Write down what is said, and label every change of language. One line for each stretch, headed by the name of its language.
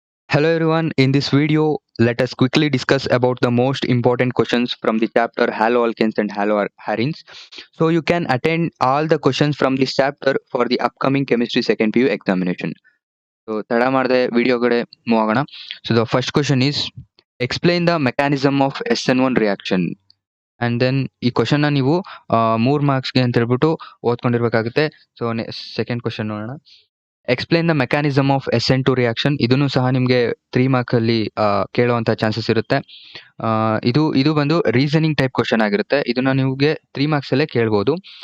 English: Hello everyone, in this video, let us quickly discuss about the most important questions from the chapter haloalkanes and haloarenes. So you can attend all the questions from this chapter for the upcoming chemistry second PU examination.
Kannada: So ತಡ ಮಾಡದೆ video ಕಡೆ move ಆಗೋಣ.
English: So the first question is explain the mechanism of SN1 reaction.
Kannada: And then ಈ ಕ್ವಶನ್ನ ನೀವು 3 ಮಾರ್ಕ್ಸ್ಗೆ ಅಂತ ಹೇಳ್ಬಿಟ್ಟು ಓದ್ಕೊಂಡಿರ್ಬೇಕಾಗುತ್ತೆ.
English: So second question ನೋಡೋಣ. Explain the mechanism of SN2 reaction.
Kannada: ಇದನ್ನು ಸಹ ನಿಮಗೆ 3 ಮಾರ್ಕ್ ಅಲ್ಲಿ ಕೇಳುವಂತ ಚಾನ್ಸಸ್ ಇರುತ್ತೆ. ಇದು ಬಂದು ರೀಸನಿಂಗ್ ಟೈಪ್ ಕ್ವಶನ್ ಆಗಿರುತ್ತೆ. ಇದನ್ನ ನಿಮಗೆ 3 ಮಾರ್ಕ್ಸ್ ಅಲ್ಲೇ ಕೇಳ್ಬೋದು.